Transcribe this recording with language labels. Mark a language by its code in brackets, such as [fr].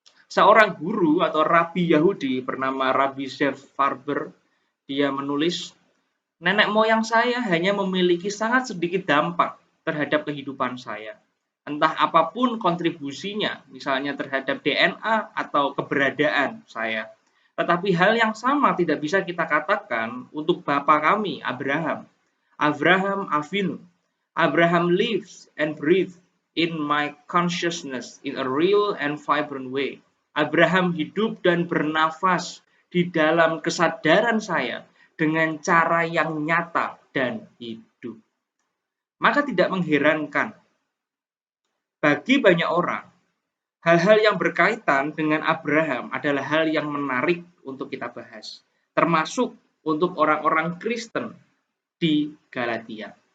[id] Seorang guru atau rabi Yahudi bernama Rabbi Zev Farber, dia menulis, nenek moyang saya hanya memiliki sangat sedikit dampak terhadap kehidupan saya. Entah apapun kontribusinya, misalnya terhadap DNA atau keberadaan saya. Tetapi hal yang sama tidak bisa kita katakan untuk bapa kami, Abraham. [he] Abraham Avinu. [en] Abraham lives and breathes in my consciousness in a real and vibrant way. [id] Abraham hidup dan bernafas di dalam kesadaran saya dengan cara yang nyata dan hidup. Maka tidak mengherankan bagi banyak orang, hal-hal yang berkaitan dengan Abraham adalah hal yang menarik untuk kita bahas, termasuk untuk orang-orang Kristen di Galatia.